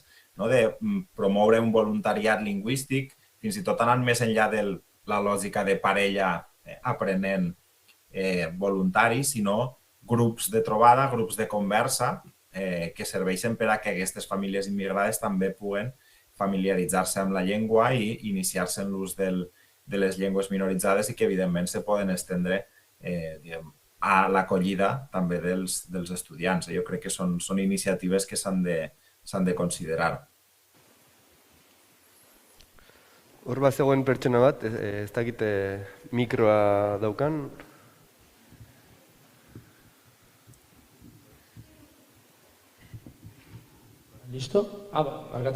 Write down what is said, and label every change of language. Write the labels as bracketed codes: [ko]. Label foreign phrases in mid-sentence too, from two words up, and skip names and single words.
[ca] de promoure un voluntariat lingüístic, fins i tot anant més enllà de la lògica de parella aprenent voluntari, sinó grups de trobada, grups de conversa que serveixen per a que aquestes famílies immigrades també puguen familiaritzar-se amb la llengua i iniciar-se en l'ús de les llengües minoritzades i que evidentment se poden estendre a l'acollida també dels estudiants. Jo crec que són iniciatives que s'han de considerar. [eu] Hor bat zegoen pertsona bat, ez dakit mikroa daukan. Listo? Barkatu.